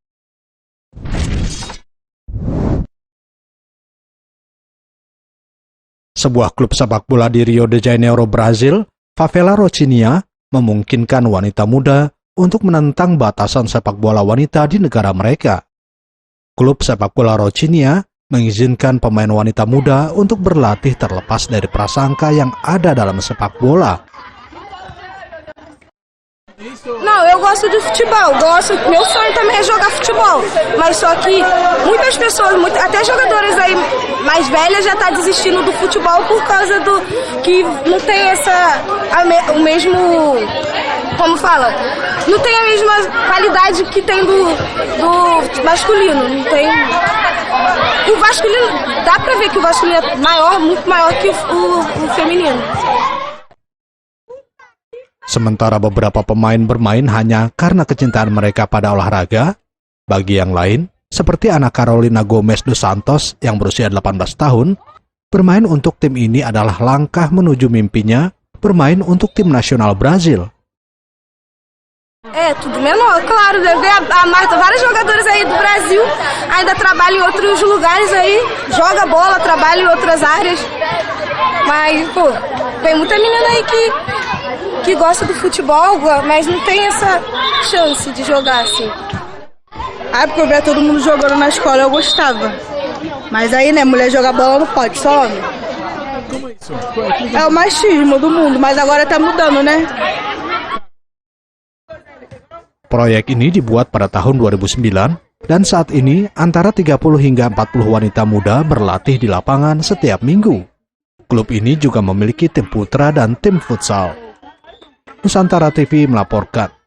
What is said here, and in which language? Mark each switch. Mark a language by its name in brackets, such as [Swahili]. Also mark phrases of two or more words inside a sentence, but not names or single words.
[Indonesian] Sebuah klub sepak bola di Rio de Janeiro, Brazil, Favela Rocinha, memungkinkan wanita muda untuk menentang batasan sepak bola wanita di negara mereka. Klub sepak bola Rocinha mengizinkan pemain wanita muda untuk berlatih terlepas dari prasangka yang ada dalam sepak bola. [Portuguese] Não, eu gosto de futebol, meu sonho também é jogar futebol, mas só que muitas pessoas, até jogadoras aí mais velhas já tá desistindo do futebol por causa do que não tem o mesmo, como fala, não tem a mesma qualidade que tem do masculino, não tem. O masculino, dá pra ver que o masculino é maior, muito maior que o feminino. [Indonesian] Sementara beberapa pemain bermain hanya karena kecintaan mereka pada olahraga, bagi yang lain, seperti Ana Carolina Gomes dos Santos yang berusia 18 tahun, bermain untuk tim ini adalah langkah menuju mimpinya bermain untuk tim nasional Brazil. [Portuguese] Tudo menor, claro, deve ver a Marta, vários jogadores aí do Brasil ainda trabalham em outros lugares aí, joga bola, trabalha em outras áreas, mas, pô, tem muita menina aí que gosta do futebol, mas não tem essa chance de jogar assim. Porque eu via todo mundo jogando na escola, eu gostava. Mas aí, né, mulher jogar bola não pode, só homem. Como é isso? É o machismo do mundo, mas agora tá mudando, né? [Indonesian] Proyek ini dibuat pada tahun 2009 dan saat ini antara 30 hingga 40 wanita muda berlatih di lapangan setiap minggu. Klub ini juga memiliki tim putra dan tim futsal. Nusantara TV melaporkan.